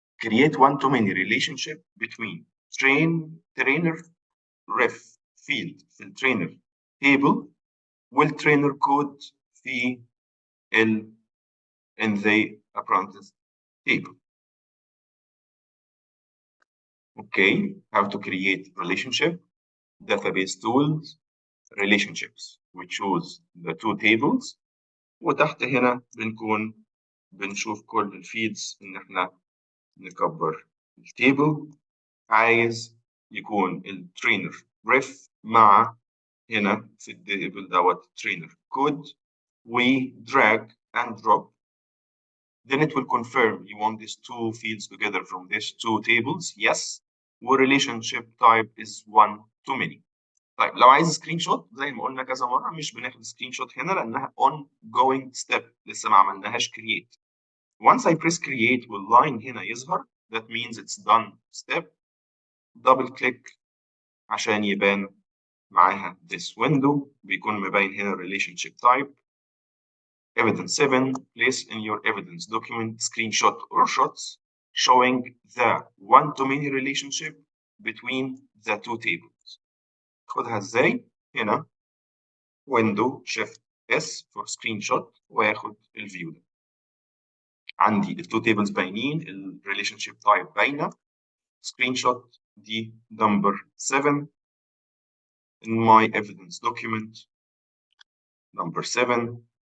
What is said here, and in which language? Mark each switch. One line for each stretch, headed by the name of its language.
English: Create one-to-many relationship between trainer ref field
Arabic: في الترينر
English: table والtrainer code في in the apprentice table. Okay, how to create relationship, database tools, relationships. We choose the two tables
Arabic: وتحت هنا بنشوف كل الفيدز ان احنا نكبر التيبل عايز يكون الترينر ريف مع هنا في التيبل دوت
English: trainer code drag and drop. Then it will confirm you want these two fields together from these two tables. Yes. والrelationship type is one to many.
Arabic: طيب لو عايز سكرين شوت زي ما قلنا كذا مره مش بناخد سكرين شوت هنا لانها
English: ongoing step
Arabic: لسه ما عملناهاش create.
English: Once I press create
Arabic: واللاين هنا يظهر
English: that means it's done step.
Arabic: double click عشان يبان معاها
English: this window
Arabic: بيكون مبين هنا relationship type.
English: Evidence 7, place in your evidence document screenshot or shots showing the one-to-many relationship between the two tables.
Arabic: خدها ازاي؟ هنا
English: window shift S for screenshot
Arabic: وياخد الفيو ده. عندي ال two tables باينين ال
English: relationship type
Arabic: باينة.
English: screenshot دي number 7 in my evidence document number 7.